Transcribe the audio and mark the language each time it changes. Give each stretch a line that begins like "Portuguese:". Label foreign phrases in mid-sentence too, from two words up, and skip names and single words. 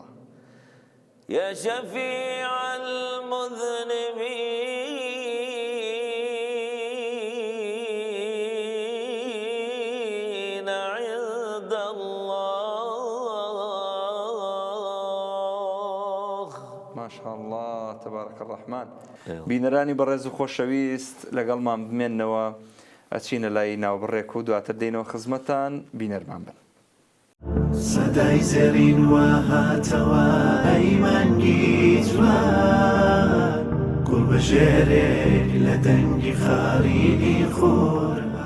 Arabic: يا شفيع المذنبين عند الله. ما شاء الله تبارك الرحمن.
Central Kurdish: بینەرانی بەڕێز و خۆشەویست لەگەڵمان بمێننەوە ئەچینە لای ناوبڕێک و دواتر دێنەوە خزمەتان بینەرمان بن. سەدای زێڕین وهاتەوە ئەیمانگی جوان گوڵ بەژێرێک لە دەنگی خاڕینی خۆر.